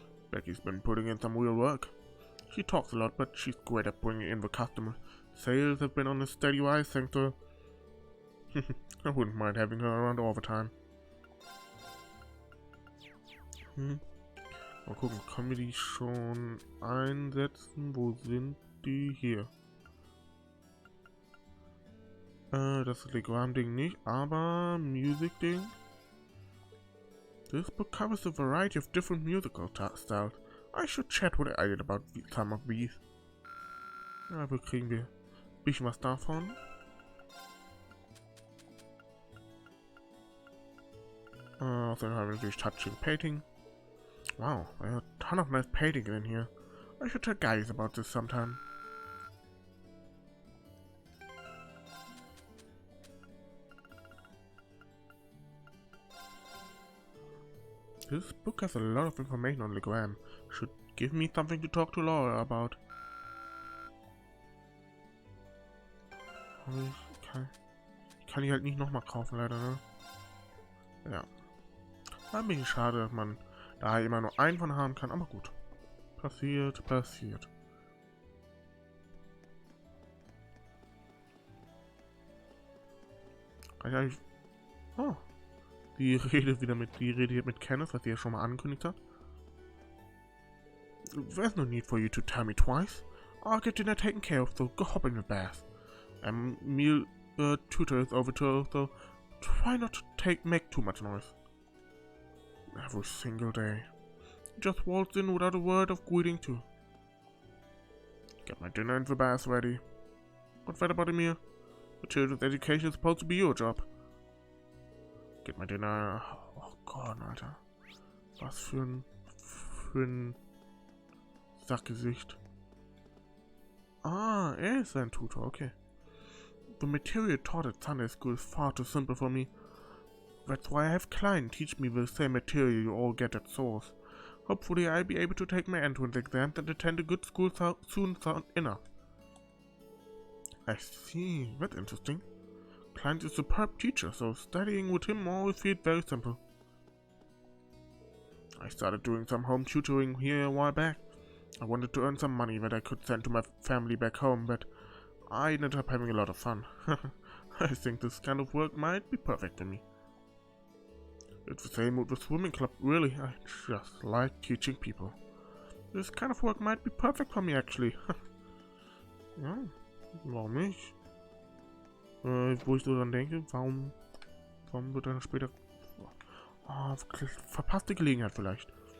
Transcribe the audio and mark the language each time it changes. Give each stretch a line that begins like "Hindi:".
English: Becky's been putting in some real work. She talks a lot, but she's great at bringing in the customers. Sales have been on a steady rise thanks to her. I wouldn't mind having her around all the time.
German: Mal gucken, können wir die schon einsetzen? Wo sind die? Hier. Das Telegram-Ding nicht, aber Music-Ding.
English: This book covers a variety of different musical styles. I should chat with Elliot about some of these.
German: Ja, wir kriegen wir ein bisschen was davon. Außerdem haben wir natürlich Touching Painting.
English: Wow, there are a ton of nice paintings in here. I should tell guys about this sometime. This book has a lot of information on Legram. Should give me something to talk to Laura about.
German: Ich kann die halt nicht nochmal kaufen, leider, ne? Ja. Ein bisschen schade, dass man da immer nur einen von haben kann, aber gut. Passiert. Oh. Die redet hier mit Kenneth, was sie ja schon mal angekündigt hat.
English: There's no need for you to tell me twice. I'll get dinner taken care of, so go hop in the bath. Meal tutor is over too, so try not to make too much noise. Every single day. Just waltz in without a word of greeting too. Get my dinner and the bath ready. What's that about a meal? The children's education is supposed to be your job. Get my dinner.
German: Oh Gott, Alter. Was für ein Sackgesicht. Ah, ist ein Tutor, okay.
English: The material taught at Sunday school is far too simple for me. That's why I have Klein teach me the same material you all get at source. Hopefully I'll be able to take my entrance exams and attend a good school soon enough. I see, that's interesting. Klein's a superb teacher, so studying with him always feels very simple. I started doing some home tutoring here a while back. I wanted to earn some money that I could send to my family back home, but I ended up having a lot of fun. I think this kind of work might be perfect for me. It's the same with the swimming club, really. I just like teaching people. This kind of work might be perfect for me, actually.
German: Ja, warum nicht? Wo ich so dran denke, warum wird dann später... Oh, verpasste Gelegenheit vielleicht.